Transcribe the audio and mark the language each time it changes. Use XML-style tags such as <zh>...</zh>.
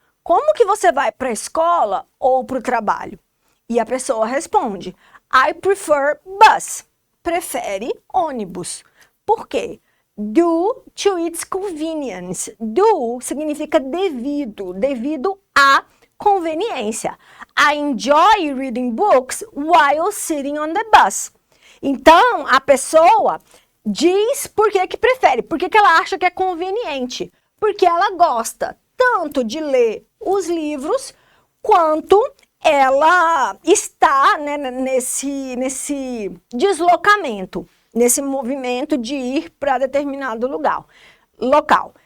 <pt>Como que você vai para a escola ou para o trabalho? E a pessoa responde:</pt> <en>I prefer bus.</en> <pt>Prefere ônibus. Por quê?</pt> <en>Due to its convenience.</en> <pt>Due significa devido, devido à conveniência.</pt> <en>I enjoy reading books while sitting on the bus.</en> <pt>Então, a pessoa diz por que prefere, por que ela acha que é conveniente. Porque ela gosta tanto de ler os livros, quanto ela está, né, nesse deslocamento, nesse movimento de ir para determinado local.</pt>